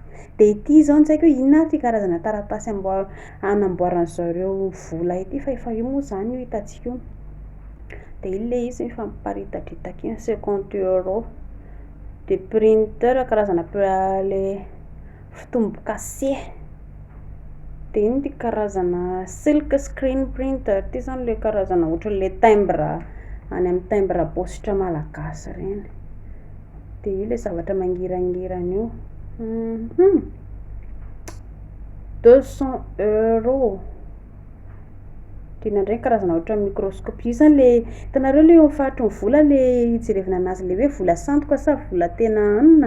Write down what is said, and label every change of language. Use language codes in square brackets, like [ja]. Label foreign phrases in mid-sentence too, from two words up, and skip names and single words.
[mg] Dia ity zao tsy haiko hoe inona ty karazana taratasy anamboaran'zareo vola ity, fa efa io moa zany io hitantsika io. Dia io le izy efa miparitadritaka iny 50 € dia printer karazana le fitombo-kase. Dia iny ty karazana [en] silk screen printer [mg] ty zany le karazana ohatran'le timbre any amin'ny timbre positra malagasy reny. Dia io le zavatra mangirangirana io 200 €. Dia inandray karazana ohatran'ny microscopie zany le hitanareo le mifaritry ny vola le hijerevana anazy le hoe vola sandoka sa vola tena anona.